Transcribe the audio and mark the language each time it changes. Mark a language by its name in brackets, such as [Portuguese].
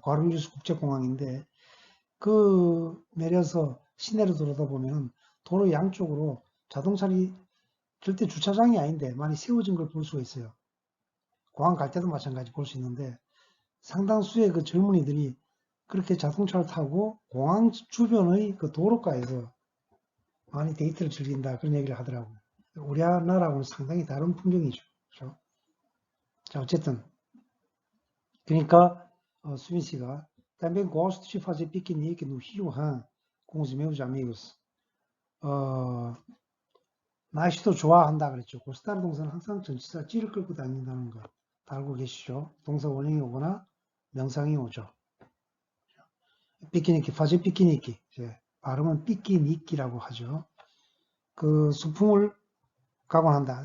[Korean] 과르리우스 국제공항인데 그 내려서 시내로 들어다 보면 도로 양쪽으로 자동차들이 절대 주차장이 아닌데 많이 세워진 걸 볼 수가 있어요. 공항 갈 때도 마찬가지 볼 수 있는데 상당수의 그 젊은이들이 그렇게 자동차를 타고 공항 주변의 그 도로가에서 많이 데이트를 즐긴다 그런 얘기를 하더라고요. 우리나라하고는 상당히 다른 풍경이죠. 그렇죠? 자, 어쨌든 그러니까 수빈 씨가 [Portuguese] também gosto de fazer piquenique no Rio Han com os meus amigos. [Korean] 날씨도 좋아한다 그랬죠. 고스타르 동사는 항상 전치사 찌를 끌고 다닌다는 거 다 알고 계시죠? 동사 원형이 오거나 명상이 오죠. 피키니키, 파제 피키니키. 발음은 피키니키라고 하죠. 그 소풍을 가곤 한다.